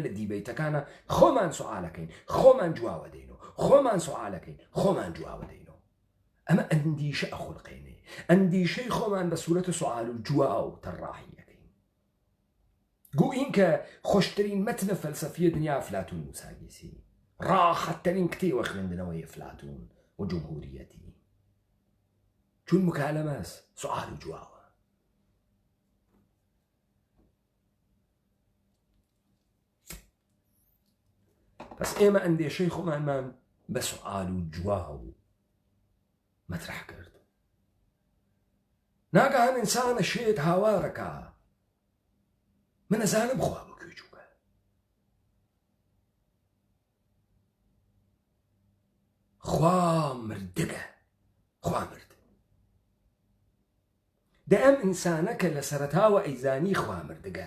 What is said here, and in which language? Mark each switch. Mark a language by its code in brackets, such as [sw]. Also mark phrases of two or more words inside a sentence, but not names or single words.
[ckb] لە دیبەیتەکانە خۆمان سوالەکەین خۆمان جواوە دەینەوە خۆمان سوالەکەین خۆمان جواوە دەینەوە ئەمە ئەندیشە ئەخولقێنێ ئەندیشەی خۆمان بە سوورەتە سوال و جواو تەڕاحیەکەین [fa] گو اینکە [ckb] خۆشترین مەتنە فەلسەفیە دنیا ئەفلاتون و ساگیسی ڕاحەتترین کتێوە خوێندنەوەی ئەفلاتون و جمهوریەتی چون مکالەمەس سوال و جواوە پس ئێمە ئەندێشەی خۆمانمان بە سوال و جواو مەترح کرد ناگەهان ئینسانە شێت هاوارەکە من ئەزانم خوا بۆ کوێ چووکە خوا مردگە خوا مرد دە ئەم ئینسانە کە لە سەرەتاوە ئەیزانی خوا مردگە